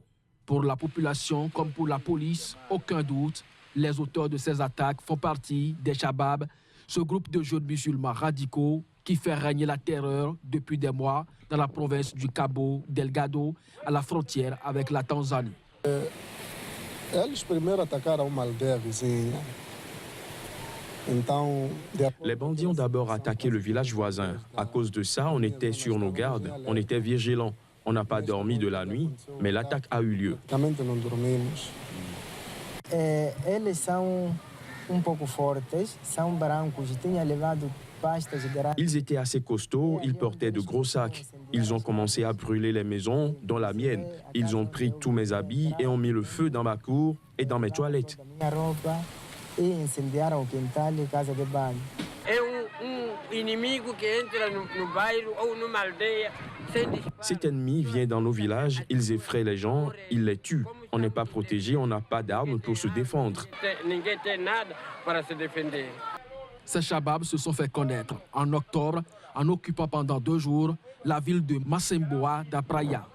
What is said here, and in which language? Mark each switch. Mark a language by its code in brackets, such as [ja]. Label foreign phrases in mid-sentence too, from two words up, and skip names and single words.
[fr] Pour la population comme pour la police, aucun doute, les auteurs de ces attaques font partie des Shabab, ce groupe de jeunes musulmans radicaux qui fait régner la terreur depuis des mois dans la province du Cabo Delgado, à la frontière avec la Tanzanie. [pt] Eles primeiro atacaram uma aldeia vizinha. [fr] Les bandits ont d'abord attaqué le village voisin. À cause de ça, on était sur nos gardes, on était vigilants. On n'a pas dormi de la nuit, mais l'attaque a eu lieu. [pt] Eles são pouco fortes, são brancos, tinham levado pastas grandes. [fr] Ils étaient assez costauds, ils portaient de gros sacs. Ils ont commencé à brûler les maisons, dont la mienne. Ils ont pris tous mes habits et ont mis le feu dans ma cour et dans mes toilettes. [pt] E incendiaram o quintal e casa de banho. Inimigo que entra no bairro ou numa aldeia. [fr] Cet ennemi vient dans nos villages, ils effraient les gens, ils les tuent. On n'est pas protégé, on n'a pas d'armes pour se défendre. Ces Shababs se sont fait connaître en octobre en occupant pendant 2 jours la ville de Massemboa da Praia.